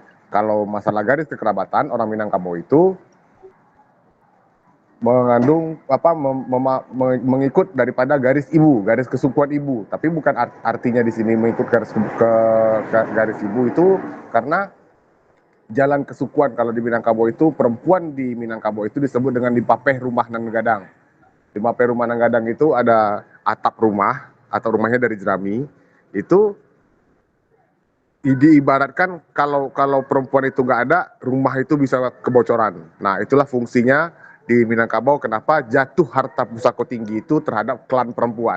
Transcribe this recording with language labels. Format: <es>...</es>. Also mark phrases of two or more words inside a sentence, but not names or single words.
<id>Kalau masalah garis kekerabatan, orang Minangkabau itu mengandung mengikut daripada garis ibu, garis kesukuan ibu. Tapi bukan artinya di sini mengikut garis ibu itu karena jalan kesukuan. Kalau di Minangkabau itu, perempuan di Minangkabau itu disebut dengan</id> <min>dipapeh rumah nan gadang. Dipapeh rumah nan gadang</min> <id>itu ada atap rumah atau rumahnya dari jerami. Itu diibaratkan kalau perempuan itu nggak ada, rumah itu bisa kebocoran. Nah, itulah fungsinya di Minangkabau, kenapa jatuh harta pusaka tinggi itu terhadap klan perempuan.</id>